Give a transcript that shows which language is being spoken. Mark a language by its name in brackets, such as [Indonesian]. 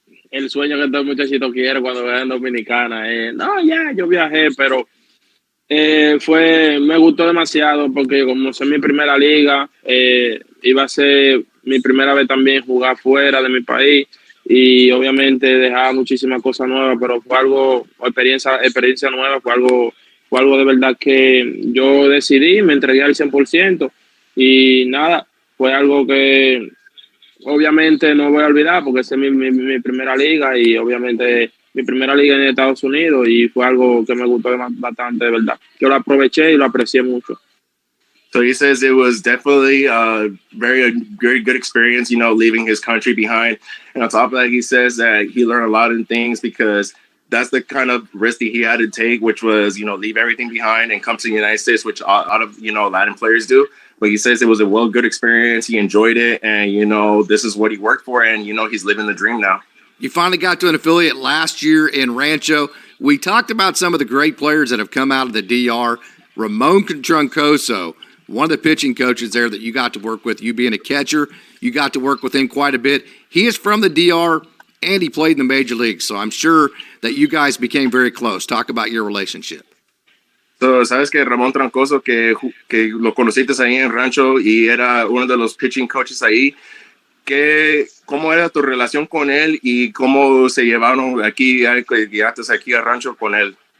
[Spanish] El sueño que todo muchachito quiere cuando vea en Dominicana. Yo viajé, pero me gustó demasiado porque como es mi primera liga, iba a ser mi primera vez también jugar fuera de mi país y obviamente dejaba muchísimas cosas nuevas, pero fue experiencia nueva, fue algo de verdad que yo decidí, me entregué al 100% y nada, fue algo que obviamente no voy a olvidar porque esa es mi primera liga y obviamente mi primera liga en Estados Unidos y fue algo que me gustó bastante, de verdad. Yo lo aproveché y lo aprecié mucho. [English] So he says it was definitely a very good experience, leaving his country behind. And on top of that, he says that he learned a lot of things because that's the kind of risk that he had to take, which was, leave everything behind and come to the United States, which a lot of, Latin players do. But he says it was a good experience. He enjoyed it. And, this is what he worked for. And, he's living the dream now. You finally got to an affiliate last year in Rancho. We talked about some of the great players that have come out of the DR. Ramon Troncoso, one of the pitching coaches there that you got to work with, you being a catcher, you got to work with him quite a bit. He is from the DR, and he played in the major leagues, so I'm sure that you guys became very close. Talk about your relationship. [Spanish] So, sabes que Ramón Troncoso, que lo conociste ahí en Rancho y era uno de los pitching coaches ahí, ¿cómo era tu relación con él y cómo se llevaron aquí, llegaste aquí a Rancho con él?